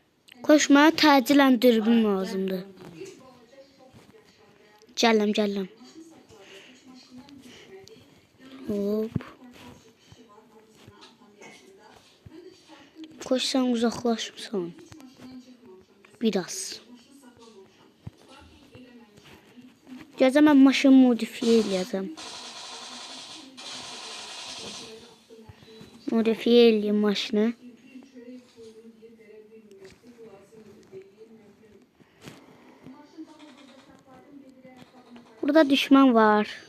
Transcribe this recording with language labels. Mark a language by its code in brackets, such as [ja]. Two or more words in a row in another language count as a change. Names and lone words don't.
[az] Koşmaya təcilən dürbün lazımdır. Gələm. [tr] Hop. Koş sen uzaklaşmışsan. Biraz. [az] Gələcəm mən maşını modifiye eləyəcəm. Modifiye eləyəm maşını. Burada düşman var.